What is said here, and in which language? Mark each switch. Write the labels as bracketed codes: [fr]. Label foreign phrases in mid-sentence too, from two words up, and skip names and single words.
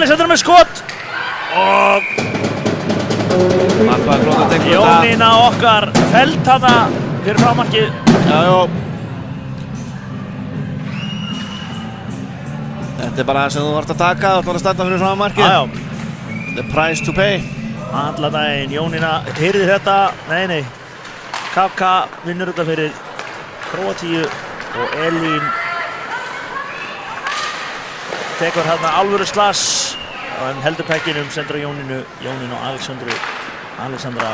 [is] með skot og Jónína okkar felt hana fyrir frámarkið. Já. Þetta er bara það sem þú vart að taka, þú ætlar að standa fyrir frámarkið. [en] The price to pay. [is] Allan daginn, Jónína heyrði þetta, nei. KK vinnur þetta fyrir Króatíu og Elín tekur hérna alvöru slass og hann heldur pekkinum, sendur á Jónínu og Alexandra